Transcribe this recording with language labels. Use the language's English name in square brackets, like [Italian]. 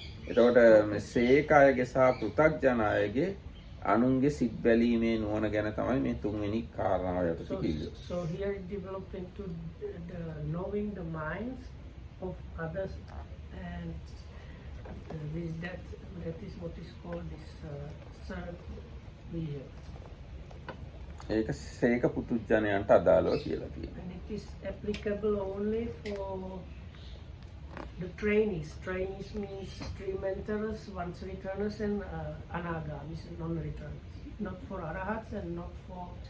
[Sinhala] එතකොට මේ සේක අයගේ සහ පෘථග්ජනයගේ අනුන්ගේ සිත් බැලීමේ නුවණ ගැන තමයි මේ තුන්වෙනි කාරණාව යටතේ කිව්වේ. [English] So here it developed into the knowing the minds of others, and with that is what is called this third vision. [Sinhala] ඒක සේක පුතුජනයන්ට අදාළව කියලා තියෙනවා. [English] And it is applicable only for the trainees. Trainees means stream enterers, once returners, and anagamis, non-returners. Not for arahats and not for